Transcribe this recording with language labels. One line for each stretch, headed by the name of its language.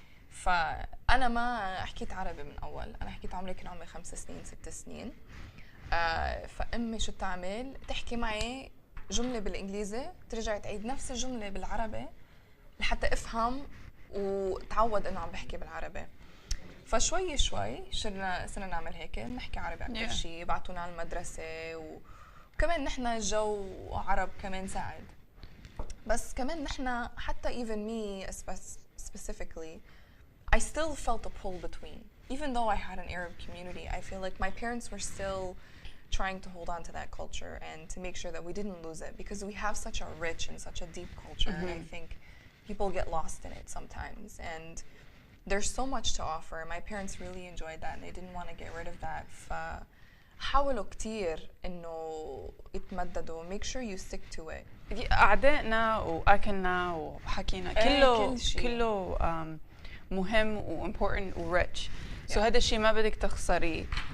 Arabic: فانا ما حكيت عربي من اول انا حكيت عمري كان عمري 5 سنين 6 سنين فامي شو بتعمل تحكي معي جملة بالإنجليزي ترجع تعيد نفس الجملة بالعربي لحتى أفهم وتعود إنه عم بحكي بالعربي. فشوي صرنا نعمل هيك نحكي عربي أكثر شيء بعتونا على المدرسة وكمان نحن الجو عرب كمان ساعد. بس كمان نحن حتى
English: even me specifically I still felt a pull between even though I had an Arab community I feel like my parents were still trying to hold on to that culture and to make sure that we didn't lose it because we have such a rich and such a deep culture and I think people get lost in it sometimes and there's so much to offer. My parents really enjoyed that and they didn't want to get rid of that.
Arabic: فحاولوا كتير إنه يتمددوا
English: make sure you stick to it.
Arabic: أعدائنا وأكلنا وحكينا كله مهم و important و rich. So هذا الشيء ما بدك تخسريه.